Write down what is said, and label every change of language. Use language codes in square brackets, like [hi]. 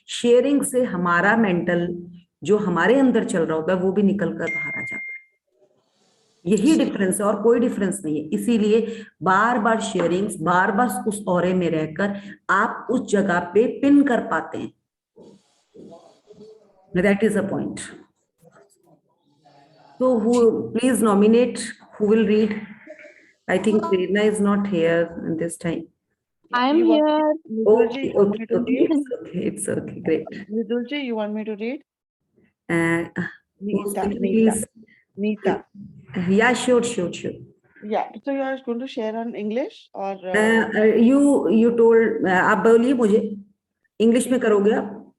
[hi] Sharing से हमारा mental जो हमारे अंदर चल रहा होता है वो भी निकल कर बाहर आ जाता है, यही डिफरेंस है और कोई डिफरेंस नहीं है। इसीलिए बार बार शेयरिंग्स, बार बार उस ऑरे में रहकर आप उस जगह पे पिन कर पाते हैं, [en] That is a point. So who, please nominate who will read. I think Prerna is not here this time. I am here. Okay, it's okay, great. Vidulji, you want me to read? Nita, please. Nita. Yeah, sure. Yeah. So you are going to share on English or you told, [hi] आप बोलिए मुझे, English में करोगे आप?